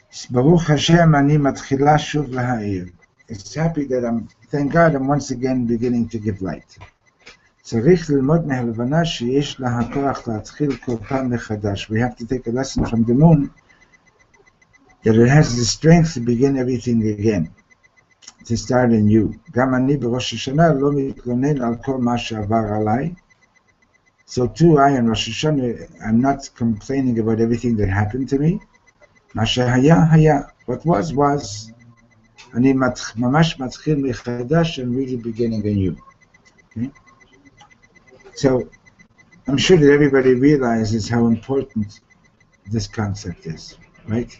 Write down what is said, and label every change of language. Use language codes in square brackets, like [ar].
[he] ברוך השם, אני מתחילה שוב להאיר. [en] It's happy that thank God I'm once again beginning to give light. [he] צריך ללמוד מהלבנה שיש לה הכוח להתחיל כל פעם מחדש. [en] We have to take a lesson from the moon that it has the strength to begin everything again, to start anew. [he] גם אני בראש השנה לא מתלונן על כל מה שעבר עליי. [en] So too, I in Rosh Hashanah, I'm not complaining about everything that happened to me. [he] מה שהיה, היה. [en] What was. [he] אני ממש מתחיל מחדש [en] and really beginning anew. Okay? So, I'm sure that everybody realizes how important this concept is, right?